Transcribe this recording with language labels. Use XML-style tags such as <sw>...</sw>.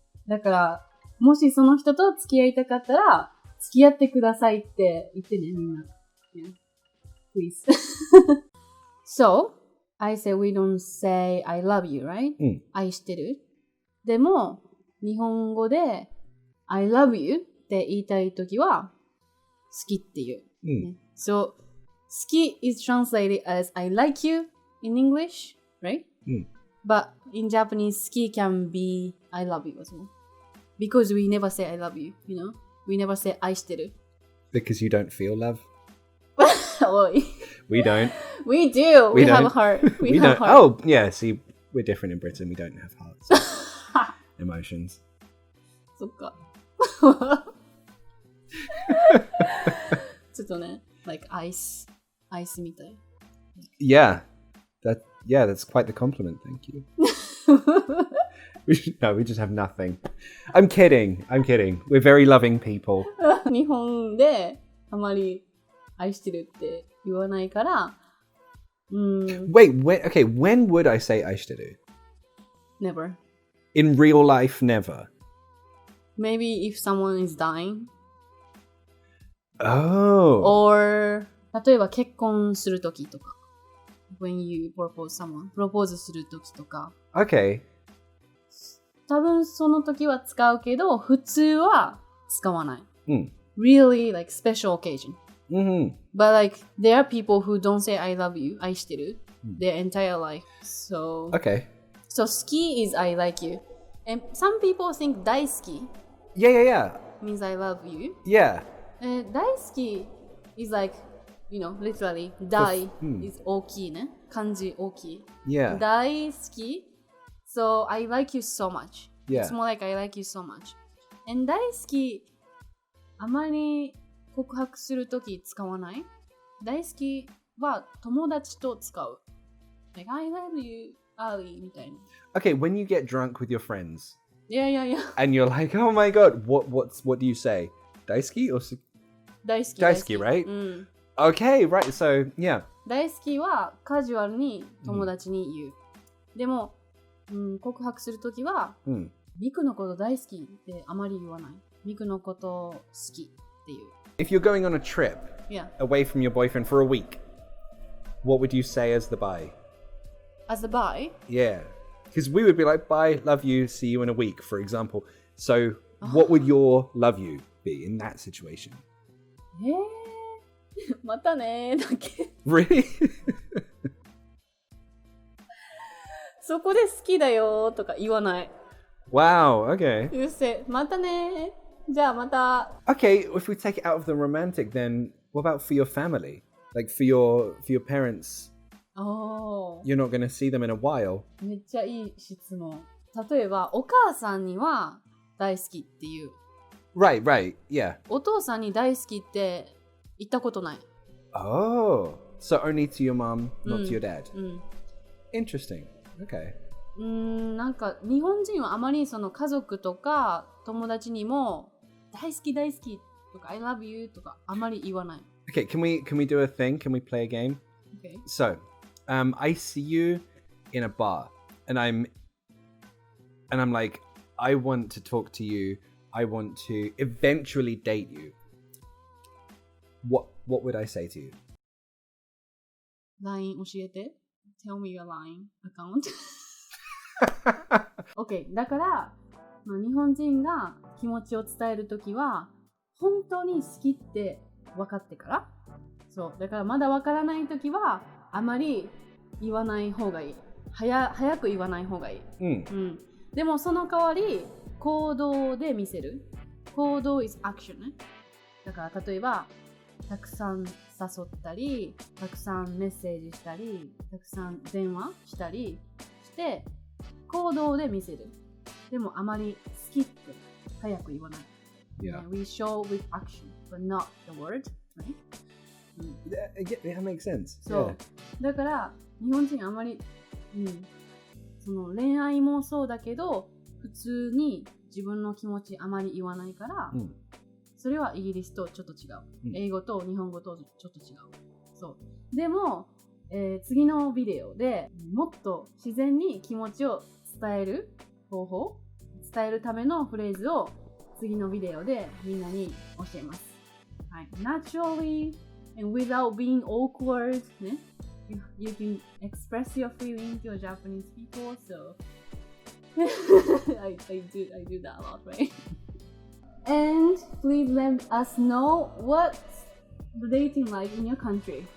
<ja>だから、もしその人と付き合いたかったら、付き合ってくださいって言ってね、みんな。</ja> <en>Yeah. Please. So, I say we don't say I love you, right?</en> <ja>愛してる。でも、日本語で</ja> <en>I love you</en> <ja>って言いたいときは、好きっていう。</ja> <en>So, 好き is translated as I like you in English, right? But in Japanese, 好き can be I love you as well. Because we never say I love you, you know? We never say 愛してる. Because you don't feel love? We don't. We do. We have a heart. We have don't. heart. Oh, yeah. See, we're different in Britain. We don't have hearts. Emotions.</en> <ja>そっか。ちょっとね、</ja> <en>like ice</en> <ja>みたい。</ja> <en>Yeah. That's quite the compliment. Thank you. We just have nothing. I'm kidding. We're very loving people.</en> <ja>日本であまり愛してるって言わないから、</ja> <en>Wait, when would I say 愛してる? never. In real life, never. Maybe if someone is dying. Oh.</en> <ja>Or 例えば結婚するときとか。</ja> <en>When you propose someone.</en> <ja>プロポーズするときとか。</ja> <en>Okay.</en> <ja>多分その時は使うけど、普通は使わない。 Mm.</ja> <en>Really like special occasion. Mm-hmm. But like there are people who don't say I love you, 愛してる their entire life. So, Okay. so 好き is I like you. And some people think 大好き Yeah. means I love you. Yeah. 大好き is like, you know, literally 大 is</en> <ja>大きいね。漢字大きい。</ja> <en>Yeah. 大好き So I like you so much. Yeah. It's more like I like you so much.</en> <ja>And 大好きあまり告白するとき使わない大好きは友達と使う。</ja> <en>Like, I love you, Ali</en> <ja>みたいな。</ja> <en>Okay, when you get drunk with your friends Yeah. and you're like, oh my god, what do you say? Daisuki or</en> <ja>大好き。</ja> <en>大好き right?</en> <ja>うん。</ja> <en>Okay, right. So, yeah.</en> <ja>大好きはカジュアルに友達に言う。でも、告白するときは、 Mm. ミクのこと大好きってあまり言わない。ミクのこと好きっていう。</ja> <en>If you're going on a trip Yeah. away from your boyfriend for a week, what would you say as the bye? As a bye? Yeah. Because we would be like, bye, love you, see you in a week, for example. So, what would your love you be in that situation?</en> <ja>またねーだけ。</ja> <en>Really?</en> <ja>そこで好きだよーとか言わない。</ja> <en>Wow, okay. You say またねー。</en> <ja>じゃあまた。</ja> <en>Okay, if we take it out of the romantic, then what about for your family? Like for your parents,</en> <ja>おー。</ja> <en>you're not going to see them in a while.</en> <ja>めっちゃいい質問。例えば、お母さんには大好きっていう。</ja> <en>Right, yeah.</en> <ja>お父さんに大好きって言ったことない。</ja> <en>Oh, so only to your mom, not to your dad.</en> <ja>うん。</ja> <en>Interesting. Okay.</en> <ja>なんか日本人はあまりその家族とか友達にも大好きとか</ja> <en>I love you</en> <ja>とかあまり言わない。</ja> <en>Okay, can we do a thing? Can we play a game? Okay. So, I see you in a bar, and I'm like, I want to talk to you. I want to eventually date you. What would I say to you? LINE</en> <ja>教えて。</ja> <en>Tell me your LINE account. OK。</en> <ja>だから、日本人が気持ちを伝えるときは、本当に好きって分かってから。そう。だからまだ分からないときは、あまり言わない方がいい。早く言わない方がいい。 Mm. でもその代わり、行動で見せる。行動</ja> <en>is action</en> <ja>ね。だから例えば、たくさん誘ったり、たくさんメッセージしたり、たくさん電話したりして、行動で見せる。でもあまり好きって早く言わない。</ja> <en>Yeah. We show with action, but not the word, right? That makes sense.</en> <ja>そう。だから日本人あまり、その恋愛もそうだけど、普通に自分の気持ちあまり言わないから、それはイギリスとちょっと違う。英語と日本語とちょっと違う。そう。でも、次のビデオでもっと自然に気持ちを伝える方法、伝えるためのフレーズを次のビデオでみんなに教えます。はい。</ja> <en>Naturally and without being awkward</en> <ja>ね。</ja> <en>You can express your feeling to your Japanese people, so I do that a lot, right? And please let us know what's the dating like in your country.</en>